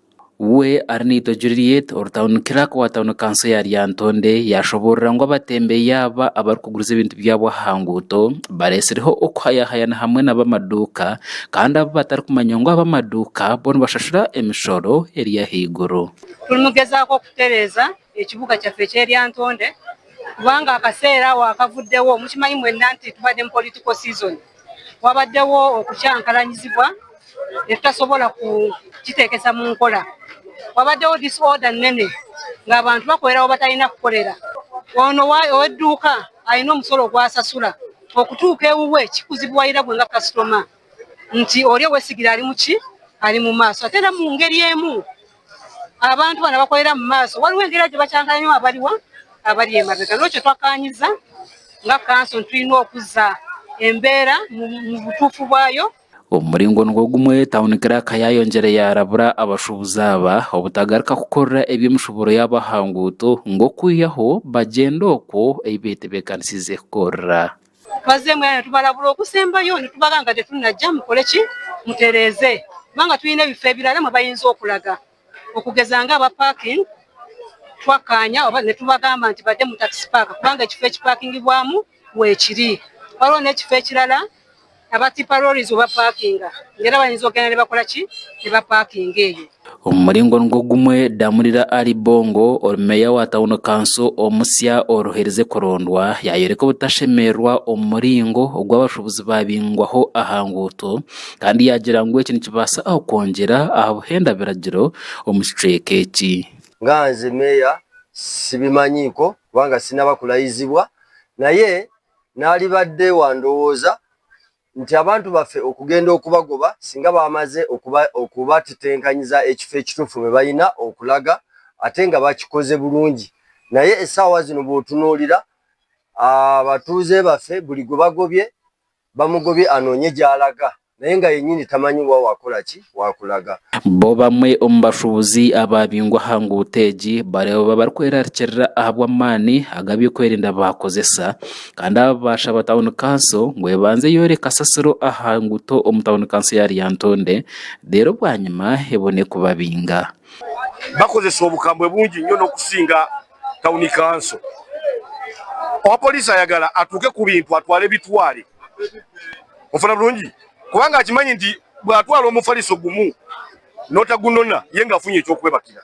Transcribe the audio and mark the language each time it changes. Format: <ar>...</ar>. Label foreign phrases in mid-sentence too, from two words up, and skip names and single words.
<nyn>We Arnito Juliet orutawunikiraka wa tawuni kanso ya Lyantonde yashoborera ngu abatembeyi aba abarikuguriza ebintu byabo aha nguuto bareesireho okuhayahayana hamwe n'abamaduuka kandi abo batarikumanya ngu abamaduuka bo nibashashura emishoro eri ahaiguru.</nyn> <lg>Turimugezaako okutereeza ekibuga kyaffe eky'e Lyantonde kubanga akaseera wakavuddewo mukimanyi mwenna nti tubadde mu</lg> <en>political season,</en> <lg>wabaddewo okukyankalanyizibwa etutasobola kukiteekesa mu nkola. Wabaddewo disorder nnene ng'abantu bakolerawo batalina kukolera. Ono ow'edduuka alina omusolo gw'asasula okutuuka ewuwe kikuzibwalira gwe nga kasitoma nti oli owesigira ali muki ali mu maaso ate era mu ngeri emu abantu bano bakolera mu maaso waliwo engeri gye bakyankalanyamu abali emabega. N'ekyo twakaanyiza nga kanso tulina okuzza embeera mu butuufu bwayo.</lg> <nyn>Omuringo nigwo gumwe tawunikiraka yayongere yarabura abashuubuzi aba obutagaruka kukorera eby'emishuburo yabo aha nguuto ng'okwihaho bagenda okwo ebi beetebeekanisize kukorera.</nyn> <lg>Bazeemu era netubalabula okusembayo netubaga nga tetunajja mukole ki mutereeze kubanga tulina ebifo ebirala mwe bayinza okulaga okugeza nga aba parking twakkaanya oba ne tubagamba nti badde mu</lg> <en>taxi park</en> <lg>kubanga ekifo ekipakingibwamu weekiri. Waliwo n'ekifo ekirala abatipa lorries oba parkinga ngera bayinza okugenda ne bakola ki ne bapaakinga eyo.</lg> <nyn>Omuringo nigwo gumwe Damulira Ali Bongo orumeya wa tawuni kanso omusya oruherize kurondwa yayereka obutashemererwa omu muringo ogw'abashuubuzi babingwaho aha nguuto kandi yagira ngu eki nikibaasa okwongera aha buhenda biragiro omu kicweka eki.</nyn> <lg>Nga nze meya sibimanyiiko kubanga sinnabakulayizibwa naye naalibadde wandowooza nti abantu baffe okugenda okubagoba singa bamaze okubatetenkanyiza ekifo ekituufu mwe balina okulaga ate nga bakikoze bulungi. Naye essaawa zino bw'otunuulira abatuuze baffe buli gwe bagobye bamugobye anoonye gy'alaga naye nga yennyini tamanyi wa wakola ki wakulaga.</lg> <nyn>Bo bamwe omu bashuubuzi ababingwa aha nguuto egi bareeba barikwerariikirira aha bw'amaani ag'ebyokwerinda bakozesa kandi aba bashaba tawuni kanso ngu ebanze yore kasasiro aha nguuto omu tawuni kanso ya Lyantonde leero bwanyuma ebone kubabinga.</nyn> <lg>Bakozesa obukambwe bungi nnyo n'okusinga tawuni kanso. Owa poliisi ayagala atuuke ku bintu atwale bitwale. Ofuna bulungi kubanga akimanyi nti bw'atwala omufaliso gumu n'otagunona ye ng'afunye ekyokwebakira.</lg>